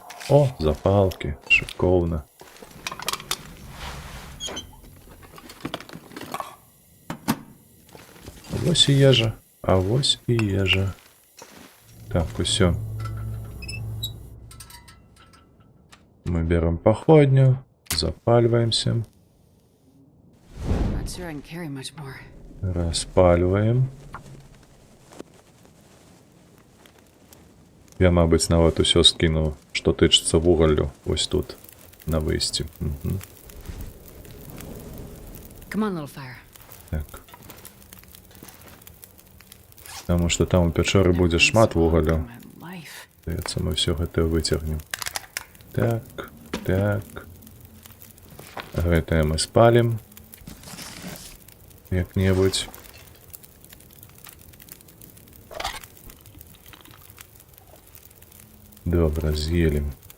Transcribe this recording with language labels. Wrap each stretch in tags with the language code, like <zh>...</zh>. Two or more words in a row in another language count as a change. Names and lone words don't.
<uk>О, запалки, шиковно. Авось и ежа. Так, все. Мы берем походню, запаливаемся.</uk> <en>Not sure I can carry much more.</en> <uk>Распаливаем.</uk> <be>Я, мабуть, нават усё скину, што тычыцца вугаллю, ось тут, на выйсці. Угу.</be> <en>Come on, little fire.</en> <be>Так. Таму што там у пячоры будзе шмат вугалю.</be> <en>My life.</en> <be>Здаецца, мы ўсё гэта выцягнем. Так, так. Гэтае мы спалім. Як-небудзь. Добра, з'елім.</be>